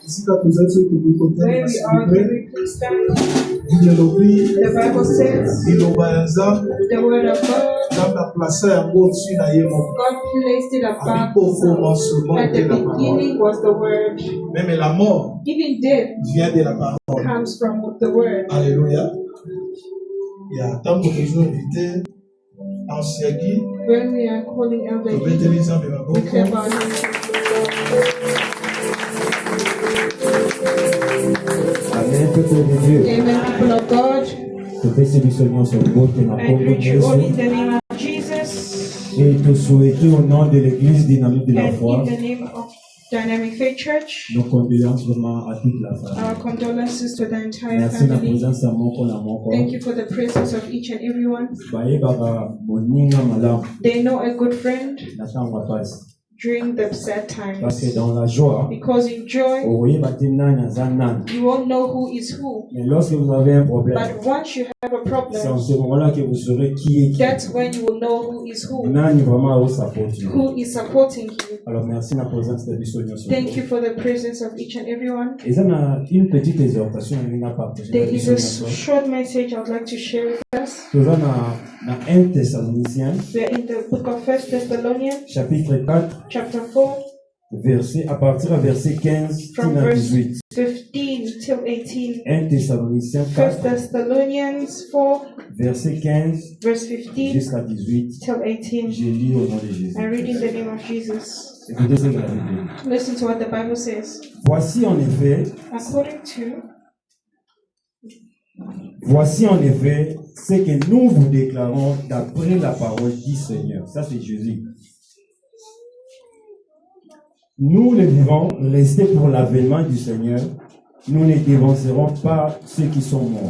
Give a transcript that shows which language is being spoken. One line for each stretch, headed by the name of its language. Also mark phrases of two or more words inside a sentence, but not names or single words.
Lingala: esika tozali soki tokoki
English: Where we are,
Lingala: kotanga
English: we please stand.
Lingala: elobi
English: The Bible says,
Lingala: liloba ya nzambe
English: the word of God,
Lingala: nzambe aplasa yango au-dessus na ye moko
English: God placed it above
Lingala: abi po
English: himself.
French: commencement
English: At
French: de
English: the
French: la parole.
English: beginning was the word.
French: Même la mort
English: Even death
French: vient de la parole.
English: comes from the word.
French: Alléluia.
Lingala: Ya ntango tozoinvite
French: ancien guide
English: When we are calling Elder
Lingala: tobeteli
English: Guy,
Lingala: nzambe
English: we
Lingala: maboko
English: clap our hands.
French: Amen, peuple de Dieu.
English: Amen, people of God.
Lingala: Tupesi biso nyonso bote na
English: I
Lingala: kombo
English: greet you all in
Lingala: Yesu
English: the name of Jesus
French: et te souhaiter au nom de l'église dynamique de la
English: and
French: foi
English: in the name of Dynamic Faith Church.
French: nos condoléances vraiment à toute la
English: Our
French: famille.
English: condolences to the entire
Lingala: Merci na
English: family.
Lingala: présence ya moko na moko.
English: Thank you for the presence of each and everyone.
Lingala: bayebaka moninga malamu
English: They know a good friend
Lingala: na ntango ya pasi
English: during the sad
French: parce que
English: times.
French: dans la joie
English: Because in joy,
Lingala: okoyeba te nani aza nani,
English: you won't know who is who.
French: mais lorsque vous avez un problème,
English: But once you have a
French: c'est en
English: problem,
French: ce moment-là que vous saurez qui est qui,
English: that's when you will know who is who.
Lingala: nani vraiment aosapoti.
English: Who is supporting you.
French: Alors merci
Lingala: na
French: présence de
Lingala: biso nyonso.
English: Thank you for the presence of each and everyone.
Lingala: eza na
French: une petite exhortation
Lingala: na ngai na partage
English: There
Lingala: na
English: is
Lingala: biso
English: a
Lingala: nyonso.
English: short message I'd like to share with us.
Lingala: toza na 1 Thessaloniciens
English: We are in the book of 1 Thessalonians,
French: chapitre 4
English: chapter 4,
French: verset, à partir du verset 15
English: from
French: à
English: verse 18. 15 till 18.
French: 1 Thessaloniciens
English: 1 4 Thessalonians 4,
French: verset 15
English: verse 15
French: jusqu'à 18.
English: till 18.
French: Je lis au nom de Jésus.
English: I read in the name of Jesus.
French: Écoutez ce que la Bible dit.
English: Listen to what the Bible says.
French: Voici en effet ce que nous vous déclarons d'après la parole du Seigneur. Ça c'est Jésus. Nous les vivants, restés pour l'avènement du Seigneur, nous ne dévancerons pas ceux qui sont morts.